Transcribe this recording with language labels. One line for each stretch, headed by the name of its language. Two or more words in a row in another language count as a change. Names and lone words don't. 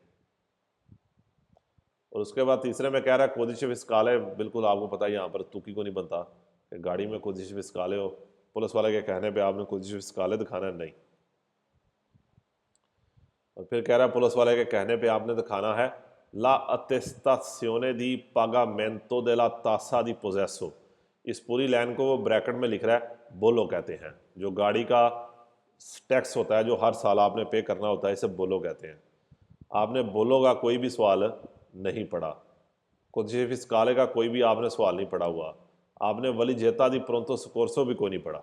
Urdu: اور اس کے بعد تیسرے میں کہہ رہا ہے
Italian: codice fiscale,
Urdu: بالکل آپ کو پتہ ہے یہاں پر توکی کو نہیں بنتا کہ گاڑی میں
Italian: codice fiscale
Urdu: ہو، پولیس والے کے کہنے پہ آپ نے
Italian: codice fiscale
Urdu: دکھانا ہے، نہیں۔ اور پھر کہہ رہا ہے پولیس والے کے کہنے پہ آپ نے دکھانا ہے
Italian: la attestazione di pagamento della tassa di possesso,
Urdu: اس پوری لائن کو وہ بریکٹ میں لکھ رہا ہے بولو کہتے ہیں، جو گاڑی کا ٹیکس ہوتا ہے جو ہر سال آپ نے پے کرنا ہوتا ہے، اسے بولو کہتے ہیں۔ آپ نے بولو کا کوئی بھی سوال نہیں پڑھا،
Italian: codice fiscale
Urdu: کا کوئی بھی آپ نے سوال نہیں پڑھا ہوا، آپ نے
Italian: valigetta di pronto soccorso
Urdu: بھی کوئی نہیں پڑھا۔